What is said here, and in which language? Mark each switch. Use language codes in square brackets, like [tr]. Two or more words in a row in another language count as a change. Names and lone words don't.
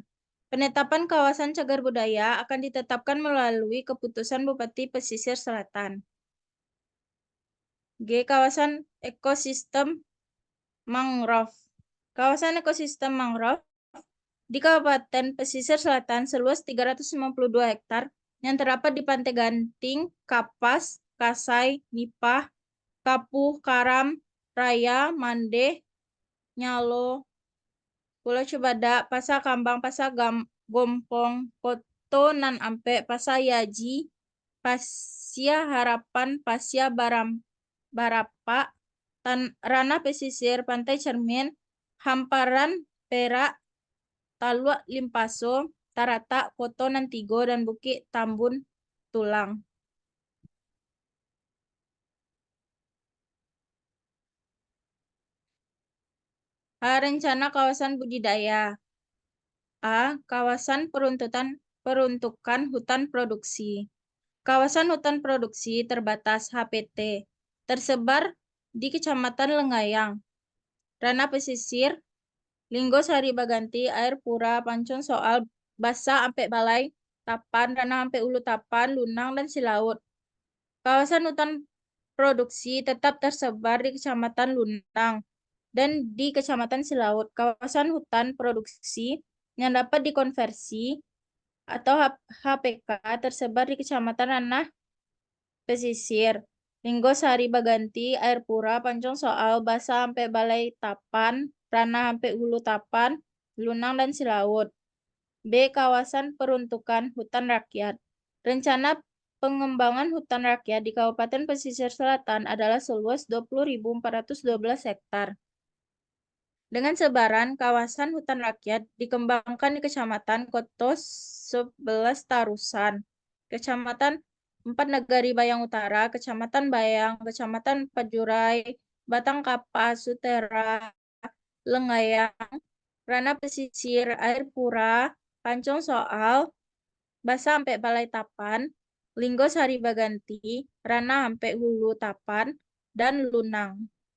[id] Penetapan kawasan cagar budaya akan ditetapkan melalui keputusan Bupati Pesisir Selatan. G. Kawasan ekosistem mangrove. Kawasan ekosistem mangrove di Kabupaten Pesisir Selatan seluas 352 hektar yang terdapat di Pantai Ganting, Kapas, Kasai, Nipah, Kapuh, Karam, Raya, Mande, Nyalo, Pulau Cebada, Pasa Kambang, Pasa Gompong, Koto Nan Ampe, Pasa Yaji, Pasia Harapan, Pasia Barapa, Ranah Pesisir, Pantai Cermin, Hamparan Perak, Talua Limpaso, Tarata, Koto Nantigo, dan Bukit Tambun Tulang. Rencana kawasan budidaya. A. Kawasan peruntukan hutan produksi. Kawasan hutan produksi terbatas HPT tersebar di Kecamatan Lengayang, Ranah Pesisir, Linggo Sari Baganti, Air Pura, Pancong Soal, Basa Ampe Balai, Tapan, Ranah Ampe Ulu Tapan, Lunang, dan Silaut. Kawasan hutan produksi tetap tersebar di Kecamatan Lunang dan di Kecamatan Silaut. Kawasan hutan produksi yang dapat dikonversi atau HPK tersebar di Kecamatan Ranah Pesisir, Linggo Sari Baganti, Air Pura, Pancong Soal, Basa Ampe Balai Tapan, Ranah Ampe Hulu Tapan, Lunang, dan Silaut. B. Kawasan peruntukan hutan rakyat. Rencana pengembangan hutan rakyat di Kabupaten Pesisir Selatan adalah seluas 20.412 hektar. Dengan sebaran kawasan hutan rakyat dikembangkan di Kecamatan Koto 11 Tarusan, Kecamatan 4 Negari Bayang Utara, Kecamatan Bayang, Kecamatan 4 Jurai, Batang Kapas, Sutera, Lengayang, Ranah Pesisir, Air Pura, Pancong Soal, Basa Ampe Balai Tapan, Linggo Sari Baganti, Ranah Ampe Hulu Tapan, dan Lunang.